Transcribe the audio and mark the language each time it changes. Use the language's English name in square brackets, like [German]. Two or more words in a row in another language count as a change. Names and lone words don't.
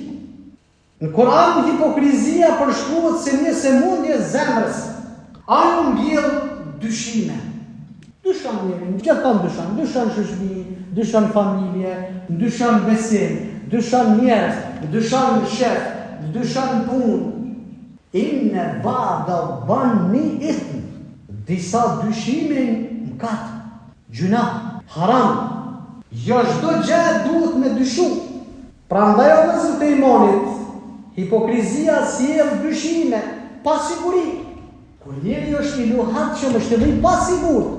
[Albanian] Në Kur'an hipokrizia përshkruhet si një smundje zemrës. Ajo mbjell dyshime. Dyshon njërin, gjithon dyshon shoqëri, dyshon familje, dyshon besim, dyshon njerëz, dyshon shef, dyshon punë. [Arabic] إن بعض الظن إثم. [Albanian] Disa dyshime mëkat, gjuna, haram. Jo çdo gjë duhet me dyshu. Prandaj ose të imanit, hipokrizia sjell dyshime, pasiguri. Kur njeri është i luhatshëm, është i pasigurt.